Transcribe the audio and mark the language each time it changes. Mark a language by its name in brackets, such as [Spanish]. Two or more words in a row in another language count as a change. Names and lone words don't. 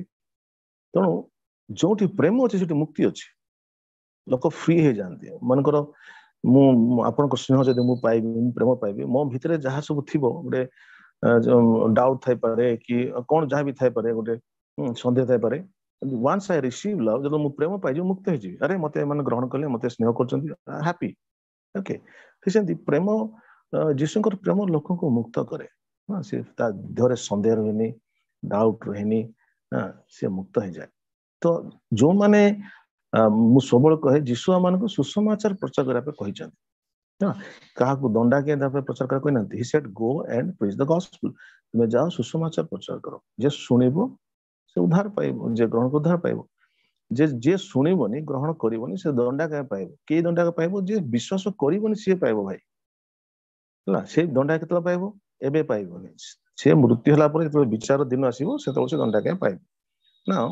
[Odia] ତେଣୁ ଯୋଉଠି ପ୍ରେମ ଅଛି ସେଠି ମୁକ୍ତି ଅଛି, ଲୋକ ଫ୍ରି ହେଇଯାଆନ୍ତି। ମନେକର ମୁଁ ଆପଣଙ୍କ ସ୍ନେହ ଯଦି ମୁଁ ପାଇବି, ମୁଁ ପ୍ରେମ ପାଇବି, ମୋ ଭିତରେ ଯାହା ସବୁ ଥିବ, ଗୋଟେ ଡାଉଟ୍ ଥାଇପାରେ କି କଣ ଯାହା ବି ଥାଇପାରେ, ଗୋଟେ ସନ୍ଦେହ ଥାଇପାରେ, [English] once I receive love, [Odia] ଯଦି ମୁଁ ପ୍ରେମ ପାଇଯିବି, ମୁକ୍ତ ହେଇଯିବି। ଆରେ ମତେ ଏମାନେ ଗ୍ରହଣ କଲେ, ମତେ ସ୍ନେହ କରୁଛନ୍ତି, ହାପି। ଓକେ, ସେମିତି ପ୍ରେମ, ଯୀଶୁଙ୍କର ପ୍ରେମ ଲୋକଙ୍କୁ ମୁକ୍ତ କରେ। ସେ ତା ଦେହରେ ସନ୍ଦେହ ରୁହେନି, ଡାଉଟ୍ ରୁହେନି, ସେ ମୁକ୍ତ ହେଇଯାଏ। ତ ଯୋଉମାନେ ମୁଁ ସବୁବେଳେ କହେ ଯୀଶୁ ଆମମାନଙ୍କୁ ସୁସମାଚାର ପ୍ରଚାର କରିବା ପାଇଁ କହିଛନ୍ତି, କାହାକୁ ଦଣ୍ଡାକିଆ ଦେବା ପାଇଁ ପ୍ରଚାର କରିବା କହିନାହାନ୍ତି। [English] he said go and preach the gospel, [Odia] ତୁମେ ଯାଅ ସୁସମାଚାର ପ୍ରଚାର କର, ଯେ ଶୁଣିବ ସେ ଉଦ୍ଧାର ପାଇବ, ଯେ ଗ୍ରହଣ ଉଦ୍ଧାର ପାଇବ, ଯେ ଶୁଣିବନି ଗ୍ରହଣ କରିବନି ସେ ଦଣ୍ଡାକିଆ ପାଇବ। କିଏ ଦଣ୍ଡାକିଆ ପାଇବ? ଯେ ବିଶ୍ୱାସ କରିବନି ସିଏ ପାଇବ ଭାଇ, ହେଲା। ସେ ଦଣ୍ଡା କେତେବେଳେ ପାଇବ? ଏବେ ପାଇବନି, ସେ ମୃତ୍ୟୁ ହେଲା ପରେ ଯେତେବେଳେ ବିଚାର ଦିନ ଆସିବ ସେତେବେଳେ ସେ ଦଣ୍ଡାକିଆ ପାଇବ ନା।